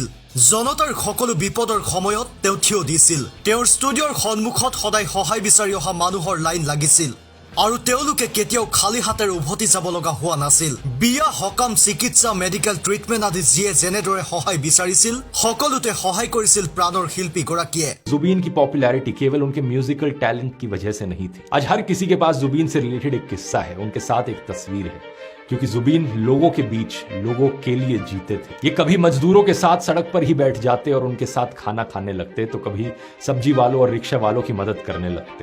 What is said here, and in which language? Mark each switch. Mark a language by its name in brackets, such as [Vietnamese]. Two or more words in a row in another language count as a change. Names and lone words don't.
[Assamese] জনতাৰ সকলো বিপদৰ সময়ত তেওঁ থিয় দিছিল। তেওঁৰ ষ্টুডিঅ'ৰ সন্মুখত সদায় সহায় বিচাৰি অহা মানুহৰ লাইন লাগিছিল আৰু তেওঁলোকে কেতিয়াও খালী হাতেৰে উভতি যাব লগা হোৱা নাছিল। বিয়া, সকাম, চিকিৎসা, [English] medical treatment [Assamese] আদি যিয়ে যেনেদৰে সহায় বিচাৰিছিল, সকলোতে সহায় কৰিছিল প্ৰাণৰ শিল্পীগৰাকীয়ে। [Hindi] जुबीन की पॉपुलैरिटी केवल उनके [English] musical talent [Hindi] की वजह से नहीं थी। आज हर किसी के पास जुबीन से रिलेटेड एक किस्सा है, उनके साथ एक तस्वीर है, क्योंकि जुबीन लोगों के बीच लोगों के लिए जीते थे। ये कभी मजदूरों के साथ सड़क पर ही बैठ जाते और उनके साथ खाना खाने लगते, तो कभी सब्जी वालों और रिक्शा वालों की मदद करने लगते।